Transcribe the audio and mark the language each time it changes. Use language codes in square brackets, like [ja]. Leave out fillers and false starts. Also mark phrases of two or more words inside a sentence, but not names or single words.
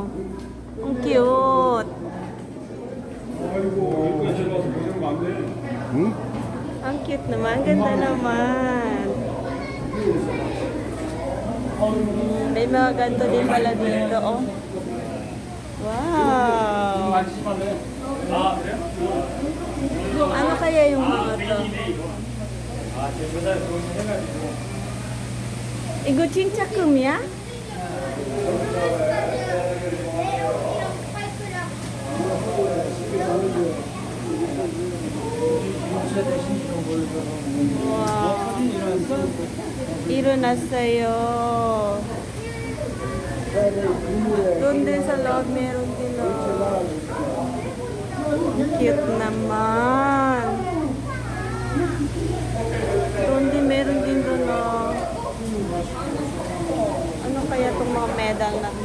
[tl] Ang cute! Ang cute naman. Ganda naman. May mga ganito din pala dito, oh. Wow! Ano kaya yung mga to? [ko] 이거 진짜 금이야? 와, 일어났어요. [tl] Doon din sa loob, meron din. Cute naman. Doon din, meron din doon. Ano kaya itong mga medal na to?